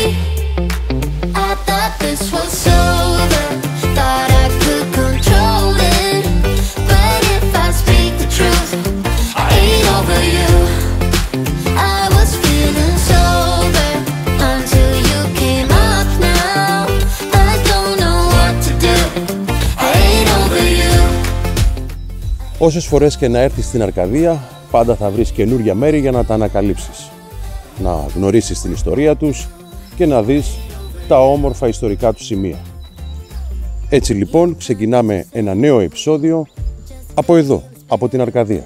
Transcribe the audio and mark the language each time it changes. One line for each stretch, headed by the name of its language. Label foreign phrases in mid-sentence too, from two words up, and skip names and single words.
English: I thought this was over, thought I could control it. But if I speak the truth, I ain't over you. I was feeling sober until you came up now. I don't know what to do, I ain't over you.
Greek: Όσες φορές και να έρθεις στην Αρκαδία, πάντα θα βρεις καινούρια μέρη για να τα ανακαλύψεις. Να γνωρίσεις την ιστορία τους και να δεις τα όμορφα ιστορικά του σημεία. Έτσι λοιπόν ξεκινάμε ένα νέο επεισόδιο από εδώ, από την Αρκαδία.